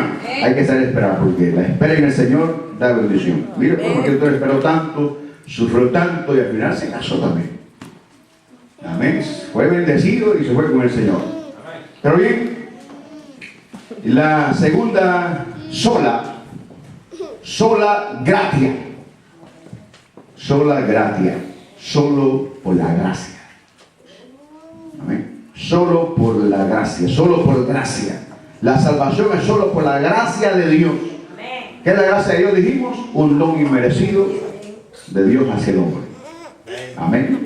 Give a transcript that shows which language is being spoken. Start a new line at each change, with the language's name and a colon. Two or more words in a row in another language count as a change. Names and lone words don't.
Spanish: Hay que saber esperar, porque la espera en el Señor da bendición. Mire, porque usted esperó tanto, sufrió tanto y al final se casó también. Amén. Fue bendecido y se fue con el Señor. Pero bien, la segunda,
Latin: sola gratia. Sola gratia.
Spanish: Solo por la gracia. Amén. Solo por la gracia. Solo por gracia. La salvación es solo por la gracia de Dios. ¿Qué es la gracia de Dios? Dijimos, un don inmerecido de Dios hacia el hombre. Amén.